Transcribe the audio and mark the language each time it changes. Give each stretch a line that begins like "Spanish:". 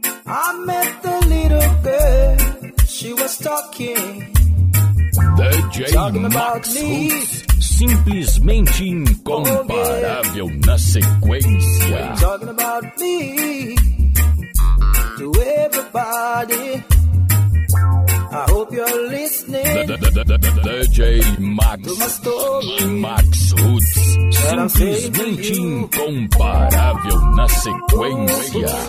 English: I met the little girl, she was talking
Portuguese: DJ Max Roots, simplesmente incomparável na sequência.
English: Talking about me to everybody. I hope you're listening.
Portuguese: DJ Max Roots, simplesmente incomparável na sequência.